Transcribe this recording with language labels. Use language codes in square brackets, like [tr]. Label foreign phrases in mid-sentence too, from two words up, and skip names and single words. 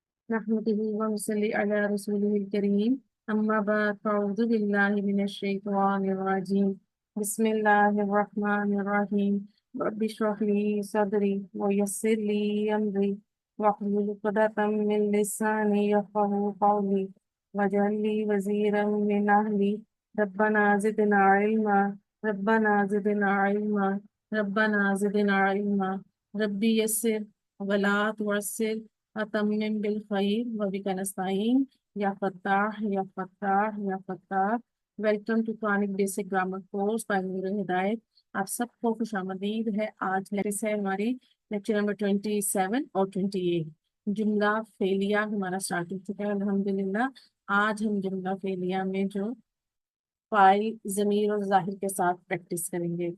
[ar] نحمده ونصلي على رسوله الكريم أما بعد فأعوذ بالله من الشيطان الرجيم بسم الله الرحمن الرحيم رب اشرح لي صدري ويسر لي أمري واحلل عقدة من لساني يفقهوا قولي واجعل لي وزيرا من أهلي ربنا زدنا علما ربنا زدنا علما ربنا زدنا علما رب يسر ولا تعسر وتمم بالخير وبك نستعين يا فتاح يا فتاح يا فتاح या फत्ताह। [en] Welcome to chronic basic grammar course by Noor Hidayat. [ur] آپ سب کو خوش آمدید ہے. آج لیکچر ہے ہماری لیکچر نمبر 27 اور 28. جملہ فعلیہ ہمارا سٹارٹ ہو چکا ہے الحمدللہ. آج ہم جملہ فعلیہ میں جو فاعل ضمیر اور ظاہر کے ساتھ پریکٹس کریں گے.